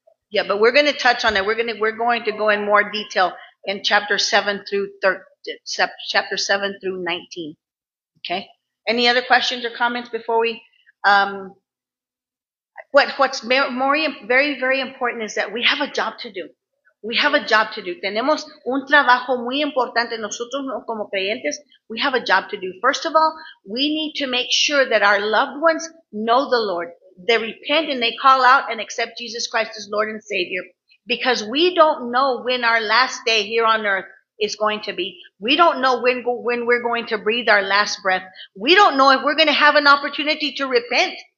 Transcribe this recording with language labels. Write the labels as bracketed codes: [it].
[en] Yeah, but we're going to touch on that. We're going to go in more detail in chapter 7 through 19. Okay. Any other questions or comments before we? What's very, very important is that we have a job to do. We have a job to do. [es] Tenemos un trabajo muy importante. Nosotros como creyentes, [en] we have a job to do. First of all, we need to make sure that our loved ones know the Lord. They repent and they call out and accept Jesus Christ as Lord and Savior. Because we don't know when our last day here on earth is going to be. We don't know when we're going to breathe our last breath. We don't know if we're going to have an opportunity to repent.